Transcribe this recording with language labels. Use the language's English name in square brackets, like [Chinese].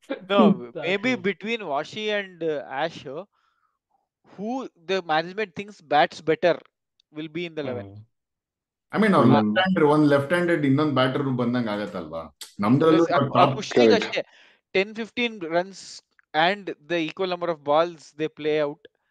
[English] No, maybe between Washi and Ash, who the management thinks bats better will be in the 11. I mean, one left-handed [Kannada] ಇನ್ನೊಂದು batter ಬಂದಂಗ ಆಗತ್ತಲ್ವಾ ನಮ್ದ್ರಲ್ಲೂ. [English] Pushing ಅಷ್ಟೇ 10-15 runs and the equal number of balls they play out.